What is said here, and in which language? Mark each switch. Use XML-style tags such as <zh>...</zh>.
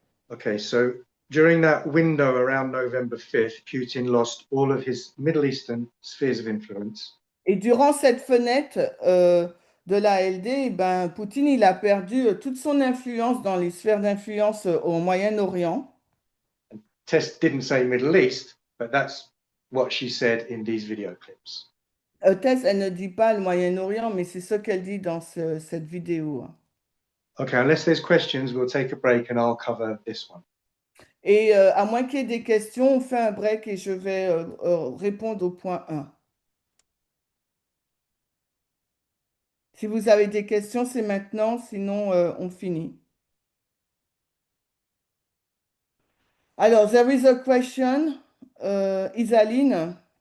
<en>Okay, so during that window around November 5th, Putin lost all of his Middle Eastern spheres of influence.</en> <fr>Et durant cette fenêtre de la LD, ben, Poutine, il a perdu toute son influence dans les sphères d'influence au Moyen-Orient.</fr> <en>Tess didn't say Middle East, but that's what she said in these video clips.</en> <fr>Tess, elle ne dit pas le Moyen-Orient, mais c'est ce qu'elle dit dans cette vidéo.</fr> <en>Okay, unless there's questions, we'll take a break and I'll cover this one.</en> <fr>Et à moins qu'il y ait des questions, on fait un break et je vais répondre au point 1. Si vous avez des questions, c'est maintenant, sinon on finit.</fr> <en>Alors, there is a question, Isaline.</en>